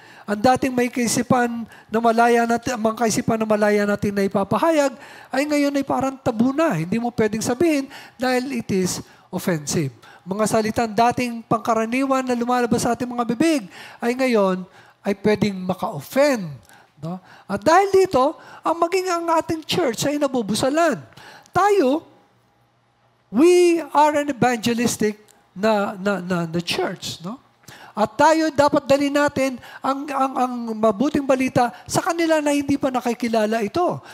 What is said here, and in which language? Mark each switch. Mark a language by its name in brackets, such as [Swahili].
[Filipino] Ang dating may kaisipan na malaya natin, mga kaisipan na malaya natin na ipapahayag, ay ngayon ay parang tabu na. Hindi mo pwedeng sabihin dahil [English] it is offensive. [Filipino] Mga salitang dating pangkaraniwan na lumalabas sa ating mga bibig ay ngayon ay pwedeng maka-offend. No? At dahil dito, ang maging ang ating church ay nabubusalan. [English] Tayo, we are an evangelistic na church, no? [Filipino] At tayo dapat dalhin natin ang mabuting balita sa kanila na hindi pa nakikilala ito.